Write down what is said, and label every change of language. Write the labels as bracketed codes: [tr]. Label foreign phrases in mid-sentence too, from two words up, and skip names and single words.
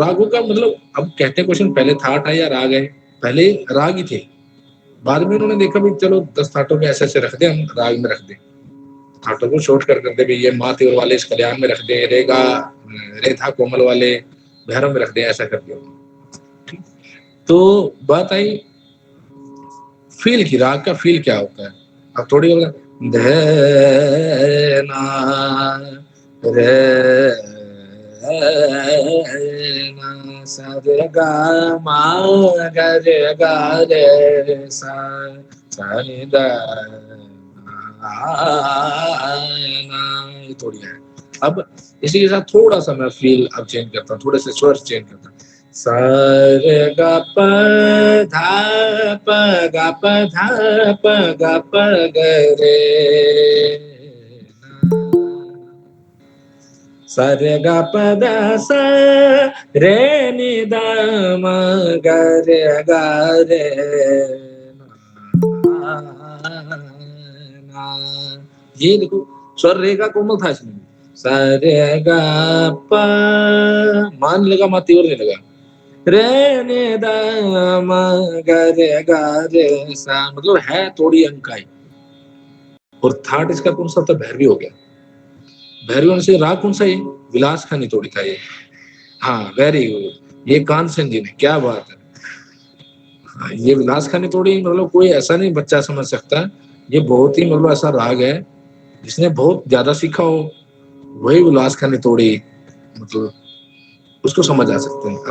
[hi] रागों का मतलब अब कहते हैं क्वेश्चन, पहले थाट है या राग है? पहले राग ही थे, बाद में उन्होंने देखा भी चलो 10 थाटों में ऐसे रख दे, हम राग में रख दे, थाटों को शॉर्ट कर दे, ये मातिर वाले इस कल्याण में रख दे, रेगा रेथा कोमल वाले भैरव में रख दे, ऐसा कर दिया। तो बात आई फील की, राग का फील क्या होता है। अब थोड़ी धना रे सा रे गा मा गा रे सा सा नि दा ये थोड़ी है। अब इसी के साथ थोड़ा सा मैं फील अब चेंज करता हूँ, थोड़े से स्वर चेंज करता हूँ। सा रे गा प धा प गा प धा प गा प ग रे सा रे गा प दा सा रे नि दा म ग रे गा रे ये देखो स्वर रे का कोमल था इसमें, सा रे गा प मान लगा, मा तीव्र नहीं लगा, रे ने दा म ग रे गा रे सा, मतलब है थोड़ी अंकाई। और थाट इसका कौन सा था? भैरवी हो गया। भैरवी होने से राग कौन सा है? विलास खानी तोड़ी था ये। हाँ, [en] very good, [hi] ये कानसेन जी ने, क्या बात है। हाँ, ये विलास खानी तोड़ी मतलब कोई ऐसा नहीं बच्चा समझ सकता, ये बहुत ही मतलब ऐसा राग है जिसने बहुत ज्यादा सीखा हो वही विलास खानी तोड़ी मतलब उसको समझ आ सकते हैं।